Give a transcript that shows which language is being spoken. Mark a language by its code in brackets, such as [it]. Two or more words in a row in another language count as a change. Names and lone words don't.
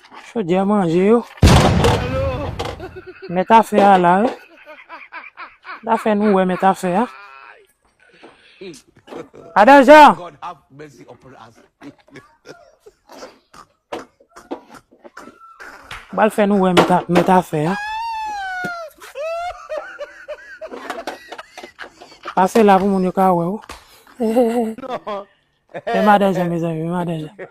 [ht] Chodiè manje yo. Mèt afè a la, eh. Afè nou wè mèt afè a. Adeja. [en] God have mercy upon us. [ht] Bal fè nou wè mèt a-, mèt afè a. Pase la pou moun yo ka wè ou. E madeja, mezanmi, e madeja.